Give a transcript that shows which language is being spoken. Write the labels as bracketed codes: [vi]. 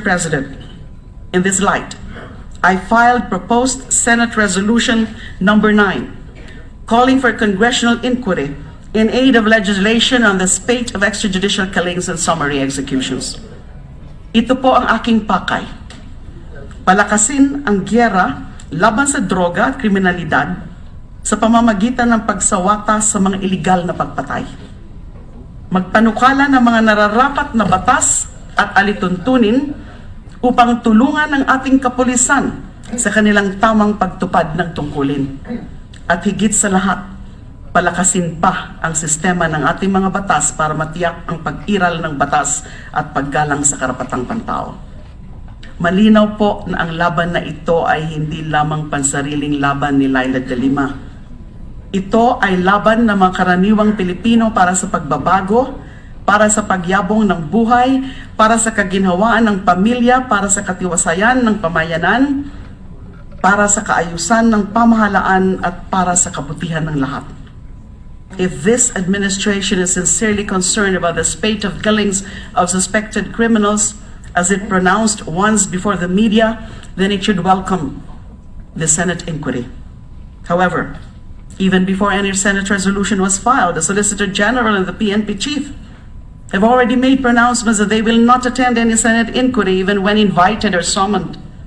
[en] President, in this light, I filed proposed Senate Resolution number 9, calling for congressional inquiry in aid of legislation on the spate of extrajudicial killings and summary executions. [tl] Ito po ang aking pakay. Palakasin ang giyera laban sa droga at kriminalidad sa pamamagitan ng pagsawata sa mga iligal na pagpatay. Magpanukala ng mga nararapat na batas at alituntunin upang tulungan ang ating kapulisan sa kanilang tamang pagtupad ng tungkulin. At higit sa lahat, palakasin pa ang sistema ng ating mga batas para matiyak ang pag-iral ng batas at paggalang sa karapatang pantao. Malinaw po na ang laban na ito ay hindi lamang pansariling laban ni Leila de Lima. Ito ay laban ng mga karaniwang Pilipino para sa pagbabago, para sa pagyabong ng buhay, para sa kaginhawaan ng pamilya, para sa katiwasayan ng pamayanan, para sa kaayusan ng pamahalaan at para sa kabutihan ng lahat. [en] If this administration is sincerely concerned about the spate of killings of suspected criminals, as it pronounced once before the media, then it should welcome the Senate inquiry. However, even before any Senate resolution was filed, the Solicitor General and the PNP chief have already made pronouncements that they will not attend any Senate inquiry even when invited or summoned.